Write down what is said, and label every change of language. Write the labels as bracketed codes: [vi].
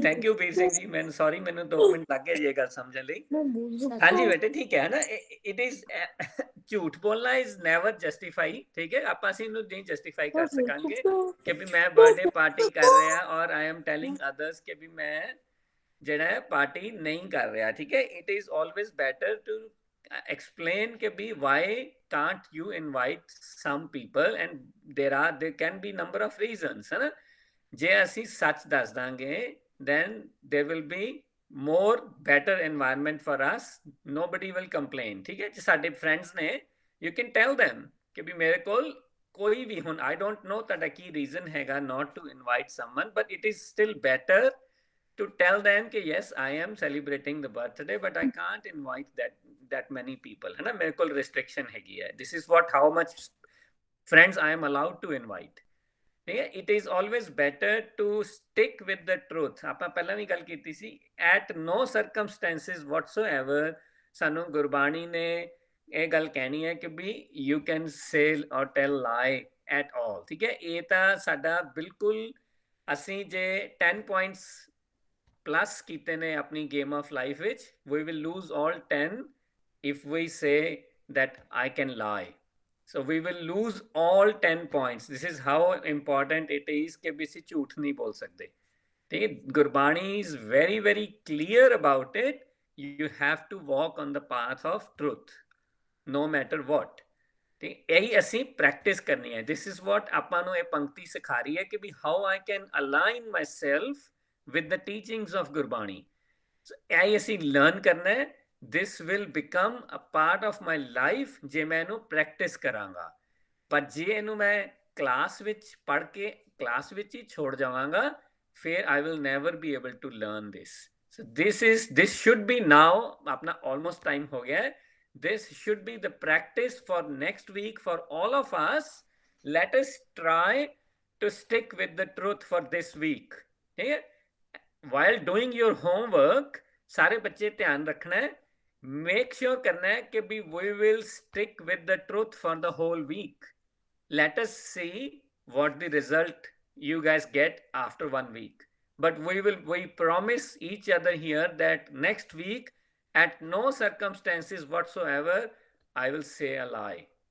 [pa] Thank you ਵੀਰ ਸਿੰਘ ਜੀ, ਮੈਨੂੰ sorry ਮੈਨੂੰ 2 minute ਲੱਗ ਗਏ ਇਹ ਗੱਲ ਸਮਝਣ ਲਈ। ਹਾਂਜੀ ਬੇਟੇ ਠੀਕ ਹੈ ਨਾ, [en] it is [pa] ਝੂਠ ਬੋਲਣਾ ਇਜ਼ ਨੈਵਰ ਜਸਟੀਫਾਈ। ਠੀਕ ਹੈ, ਆਪਾਂ ਅਸੀਂ ਇਹਨੂੰ ਨਹੀਂ ਜਸਟੀਫਾਈ ਕਰ ਸਕਾਂਗੇ ਕਿ ਵੀ ਮੈਂ ਬਰਥਡੇ ਪਾਰਟੀ ਕਰ ਰਿਹਾ ਔਰ [en] I am telling others [pa] ਕਿ ਵੀ ਮੈਂ ਜਿਹੜਾ ਹੈ ਪਾਰਟੀ ਨਹੀਂ ਕਰ ਰਿਹਾ। ਠੀਕ ਹੈ, [en] it is always better to explain ਕਿ ਵੀ why can't you invite some people and there can be number of reasons, [pa] ਹੈ ਨਾ। ਜੇ ਅਸੀਂ ਸੱਚ ਦੱਸ ਦਾਂਗੇ [en] then there will be more better environment for us, nobody will complain। [pa] ਠੀਕ ਹੈ, ਜੇ ਸਾਡੇ ਫਰੈਂਡਸ ਨੇ [en] you can tell them [pa] ਕਿ ਵੀ ਮੇਰੇ ਕੋਲ ਕੋਈ ਵੀ ਹੁਣ [en] I don't know [pa] ਤੁਹਾਡਾ ਕੀ ਰੀਜ਼ਨ ਹੈਗਾ [en] not to invite someone, but it is still better to tell them कि yes I am celebrating the birthday but I can't invite that many people, [hi] है ना, मेरे को restriction हैगी है. [en] This is what how much friends I am allowed to invite. It is always better to stick with the truth. [pa] ਆਪਾਂ ਪਹਿਲਾਂ ਵੀ ਗੱਲ ਕੀਤੀ ਸੀ, [en] at no circumstances whatsoever [pa] ਸਾਨੂੰ ਗੁਰਬਾਣੀ ਨੇ ਇਹ ਗੱਲ ਕਹਿਣੀ ਹੈ ਕਿ ਵੀ [en] you can say or tell lie at all. [pa] ਠੀਕ ਹੈ, ਇਹ ਤਾਂ ਸਾਡਾ ਬਿਲਕੁਲ, ਅਸੀਂ ਜੇ 10 [en] points plus [pa] ਕੀਤੇ ਨੇ ਆਪਣੀ [en] game of life ਵਿੱਚ, we will lose all 10 if we say that I can lie. So we will lose all 10 points. This is how important it is कि भी [pa] ਅਸੀਂ ਝੂਠ ਨਹੀਂ ਬੋਲ ਸਕਦੇ. [en] ठीक है, Gurbani is very very clear about it. You have to walk on the path of truth no matter what. [pa] ठीक, यही ਅਸੀਂ ਪ੍ਰੈਕਟਿਸ ਕਰਨੀ ਹੈ. [en] This is what [pa] ਆਪਾਂ ਨੂੰ ਇਹ ਪੰਕਤੀ ਸਿਖਾ ਰਹੀ ਹੈ ਕਿ ਵੀ [en] how I can align myself with the teachings of Gurbani. [pa] So ਇਹ ਅਸੀਂ ਲਰਨ ਕਰਨਾ ਹੈ. [en] This will become a part of my life [pa] ਜੇ ਮੈਂ ਇਹਨੂੰ ਪ੍ਰੈਕਟਿਸ ਕਰਾਂਗਾ. ਪਰ ਜੇ ਇਹਨੂੰ ਮੈਂ ਕਲਾਸ ਵਿੱਚ ਪੜ੍ਹ ਕੇ ਕਲਾਸ ਵਿੱਚ ਹੀ ਛੋੜ ਜਾਵਾਂਗਾ, ਫਿਰ [en] I will never be able to learn this. So this should be now, [hi] अपना almost time हो गया है. [en] This should be the practice for next week for all of us. Let us try to stick with the truth for this week. Okay? While doing your homework, [hi] सारे बच्चे ध्यान रखना है. [en] Make sure [hi] करना है कि भी [en] we will stick with the truth for the whole week. Let us see what the result you guys get after 1 week. But we promise each other here that next week, at no circumstances whatsoever, I will say a lie.